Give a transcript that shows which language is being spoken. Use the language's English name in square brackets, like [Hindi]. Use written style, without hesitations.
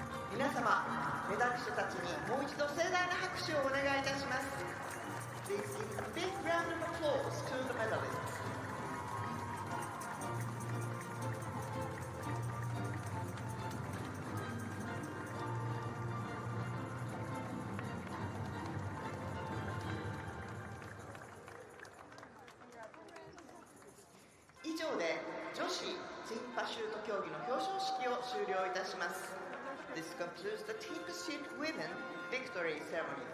[Japanese] 皆様、メダリストたちにもう一度盛大な拍手をお願いいたします。 [English] Please give a big round of applause to the medalists. [Japanese] 上で女子チームパシュート競技の表彰式を終了いたします。 [English] This concludes the Team Pursuit Women Victory Ceremony.